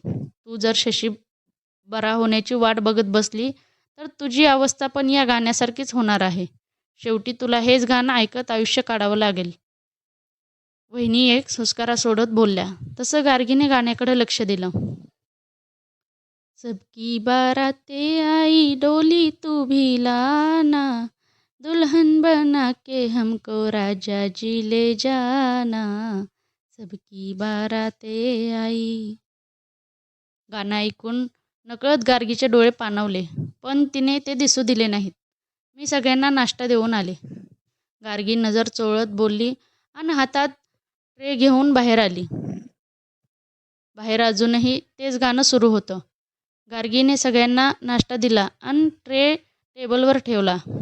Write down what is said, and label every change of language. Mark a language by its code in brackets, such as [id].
[mr] तू जर शशी बरा होण्याची वाट बघत बसली तर तुझी अवस्था पण या गाण्यासारखीच होणार आहे. शेवटी तुला हेच गाणं ऐकत आयुष्य काढावं लागेल. वहिनी एक सुस्कारा सोडत बोलल्या. तसं गार्गीने गाण्याकडे लक्ष दिलं. [hi] सबकी बारातें आई डोली तू भी लाना, दुल्हन बना के हमको राजा जी ले जाना, सबकी बारातें आई. [mr] गाणं ऐकून नकळत गार्गीचे डोळे पाणावले, पण तिने ते दिसू दिले नाहीत. मी सगळ्यांना नाश्ता देऊन आले. गार्गी नजर चोळत बोलली आणि हातात ट्रे घेऊन बाहेर आली. बाहेर अजूनही तेच गाणं सुरू होतं. गार्गीने सगळ्यांना नाश्ता दिला आणि ट्रे टेबलवर ठेवला.